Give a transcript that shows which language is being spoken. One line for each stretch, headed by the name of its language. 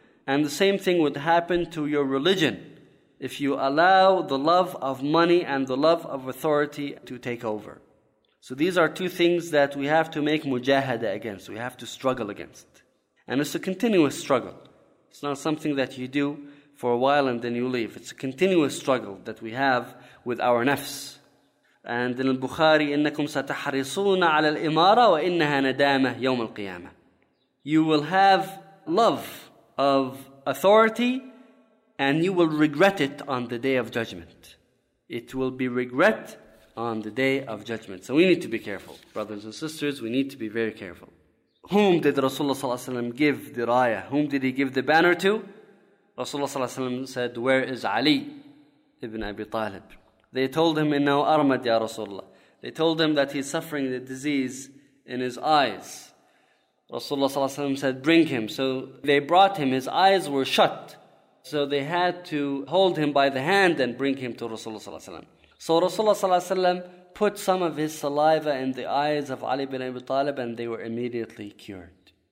English: And the same thing would happen to your religion if you allow the love of money and the love of authority to take over. So these are two things that we have to make mujahada against. We have to struggle against. And it's a continuous struggle. It's not something that you do for a while and then you leave. It's a continuous struggle that we have with our nafs. And in al-Bukhari,
Arabic: إِنَّكُمْ سَتَحْرِصُونَ عَلَى الْإِمَارَةِ وَإِنَّهَا نَدَامَةً يَوْمَ الْقِيَامَةِ.
English: You will have love of authority and you will regret it on the Day of Judgment. It will be regret on the Day of Judgment. So we need to be careful. Brothers and sisters, we need to be very careful. Whom did Rasulullah ﷺ give the raya? Whom did he give the banner to? Rasulullah ﷺ said, where is Ali ibn Abi Talib? They told him,
Arabic: إِنَّهُ أَرْمَدْ يَا رَسُولَّهُ.
English: They told him that he's suffering the disease in his eyes. Rasulullah ﷺ said, bring him. So they brought him. His eyes were shut. So they had to hold him by the hand and bring him to Rasulullah ﷺ. So Rasulullah ﷺ put some of his saliva in the eyes of Ali ibn Abi Talib and they were immediately cured.